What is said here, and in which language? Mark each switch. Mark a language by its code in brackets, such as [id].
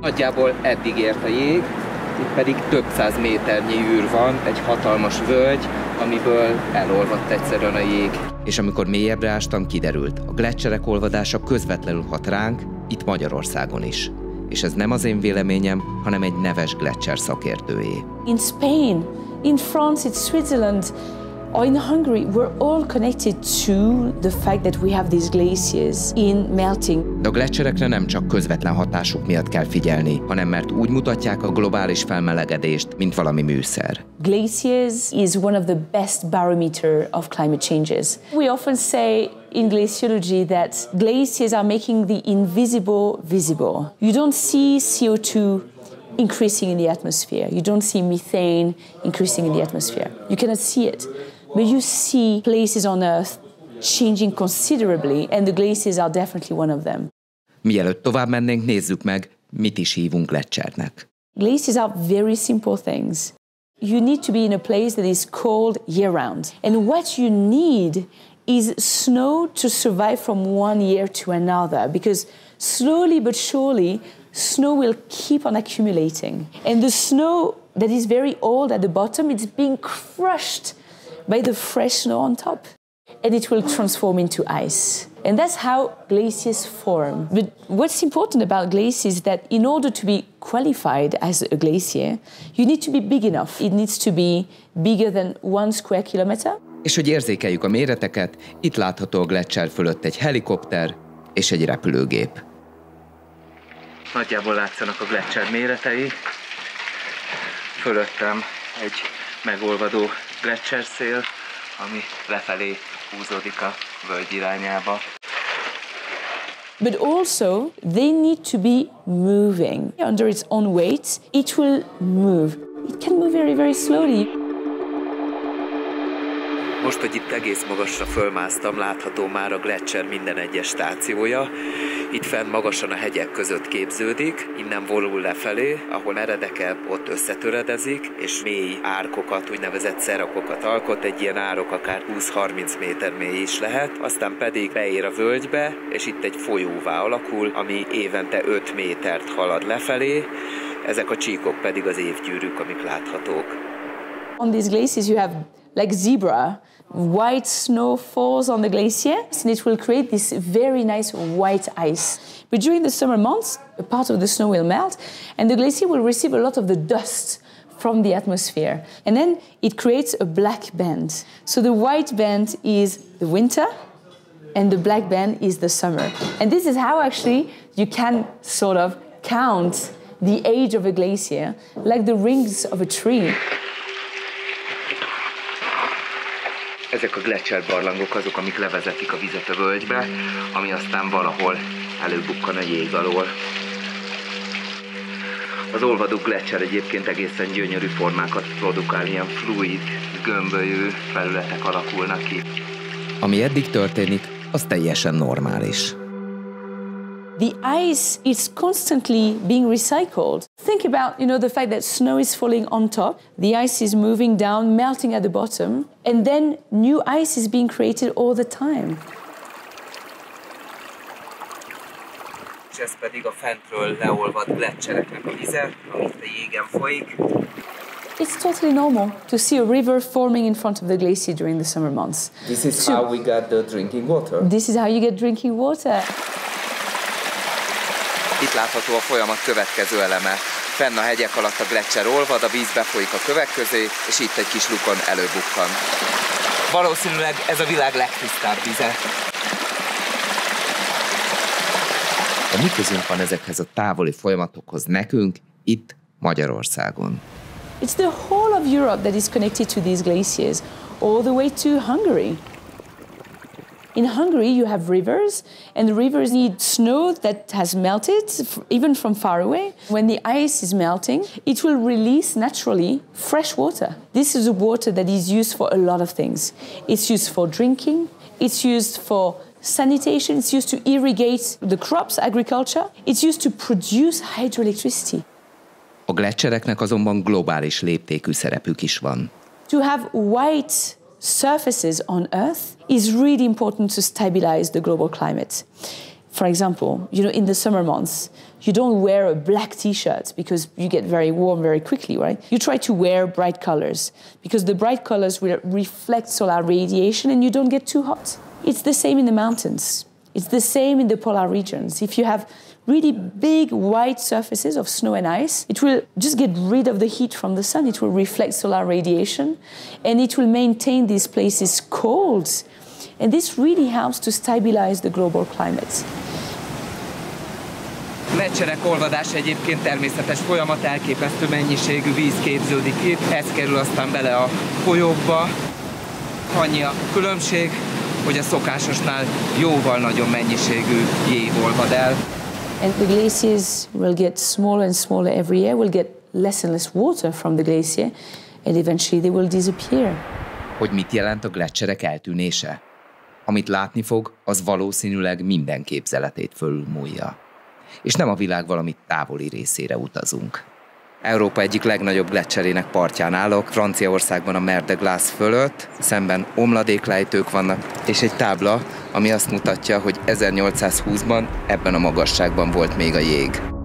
[hu] Nagyjából eddig ért a jég, itt pedig több száz méternyi űr van, egy hatalmas völgy, amiből elolvadt egyszerűen a jég. És amikor mélyebbre ástam, kiderült, a gleccserek olvadása közvetlenül hat ránk, itt Magyarországon is. És ez nem az én véleményem, hanem egy neves gleccser szakértőjé. [en] In Spain, in France, in Switzerland, or in Hungary, we're all connected to the fact that we have these glaciers in melting. [hu] De a gleccserekre nem csak közvetlen hatásuk miatt kell figyelni, hanem mert úgy mutatják a globális felmelegedést, mint valami műszer. [en] Glaciers is one of the best barometer of climate changes. We often say in glaciology that glaciers are making the invisible visible. You don't see CO2 increasing in the atmosphere. You don't see methane increasing in the atmosphere. You cannot see it. But you see places on Earth changing considerably, and the glaciers are definitely one of them. [hu] Mielőtt tovább mennénk, nézzük meg, mit is hívunk gleccsernek. [en] Glaciers are very simple things. You need to be in a place that is cold year-round. And what you need is snow to survive from one year to another, because slowly but surely, snow will keep on accumulating. And the snow that is very old at the bottom, it's being crushed by the fresh snow on top. And it will transform into ice. And that's how glaciers form. But what's important about glaciers is that in order to be qualified as a glacier, you need to be big enough. It needs to be bigger than 1 square kilometer. [hu] És hogy érzékeljük a méreteket, itt látható a gleccser fölött egy helikopter és egy repülőgép. Nagyjából látszanak a gleccser méretei. Fölöttem egy megolvadó gleccserszél, ami lefelé húzódik a völgy irányába. [en] But also, they need to be moving. Under its own weight, it will move. It can move very, very slowly. [hu] Most, hogy itt egész magasra fölmásztam, látható már a gleccser minden egyes stációja. Itt fenn magasan a hegyek között képződik, innen vonul lefelé, ahol meredekebb, ott összetöredezik, és mély árkokat, úgynevezett szerakokat alkot, egy ilyen árok akár 20-30 méter mély is lehet, aztán pedig beér a völgybe, és itt egy folyóvá alakul, ami évente 5 métert halad lefelé, ezek a csíkok pedig az évgyűrűk, amik láthatók. [en] On these glaciers you have like zebra. White snow falls on the glacier, and it will create this very nice white ice. But during the summer months, a part of the snow will melt, and the glacier will receive a lot of the dust from the atmosphere. And then it creates a black band. So the white band is the winter, and the black band is the summer. And this is how actually you can sort of count the age of a glacier, like the rings of a tree. [hu] Ezek a gleccserbarlangok azok, amik levezetik a vizet a völgybe, ami aztán valahol előbukkan a jég alól. Az olvadó gleccser egyébként egészen gyönyörű formákat produkál, ilyen fluid, gömbölyű felületek alakulnak ki. Ami eddig történik, az teljesen normális. [en] The ice is constantly being recycled. Think about, the fact that snow is falling on top, the ice is moving down, melting at the bottom, and then new ice is being created all the time. [hu] És ez pedig a fentről leolvadt gleccsereknek a vize, amit a jégen folyik. [en] It's totally normal to see a river forming in front of the glacier during the summer months. This is how we get the drinking water. This is how you get drinking water. [hu] Itt látható a folyamat következő eleme. Fenn a hegyek alatt a gleccser olvad, a víz befolyik a kövek közé, és itt egy kis lukon előbukkan. Valószínűleg ez a világ legtisztább vize. De mi közünk van ezekhez a távoli folyamatokhoz nekünk itt Magyarországon? [en] It's the whole of Europe that is connected to these glaciers, all the way to Hungary. In Hungary, you have rivers, and the rivers need snow that has melted, even from far away. When the ice is melting, it will release naturally fresh water. This is a water that is used for a lot of things. It's used for drinking, it's used for sanitation, it's used to irrigate the crops, agriculture, it's used to produce hydroelectricity. [hu] A gleccsereknek azonban globális léptékű szerepük is van. [en] To have white surfaces on Earth is really important to stabilize the global climate. For example, in the summer months, you don't wear a black t-shirt because you get very warm very quickly, right? You try to wear bright colors because the bright colors will reflect solar radiation and you don't get too hot. It's the same in the mountains. It's the same in the polar regions. If you have really big white surfaces of snow and ice, it will just get rid of the heat from the sun. It will reflect solar radiation and it will maintain these places cold. And this really helps to stabilize the global climate. [hu] Gleccserek olvadása egyébként természetes folyamat, elképesztő mennyiségű víz képződik itt, ez kerül aztán bele a folyókba. Annyi a különbség, hogy a szokásosnál jóval nagyobb mennyiségű jég olvad el. [en] And the glaciers will get smaller and smaller every year, will get less and less water from the glacier, and eventually they will disappear. [hu] Hogy mit jelent a gleccserek eltűnése? Amit látni fog, az valószínűleg minden képzeletét fölülmúlja. És nem a világ valami távoli részére utazunk. Európa egyik legnagyobb gleccserének partján állok, Franciaországban a Mer de Glace fölött, szemben omladéklejtők vannak, és egy tábla, ami azt mutatja, hogy 1820-ban ebben a magasságban volt még a jég.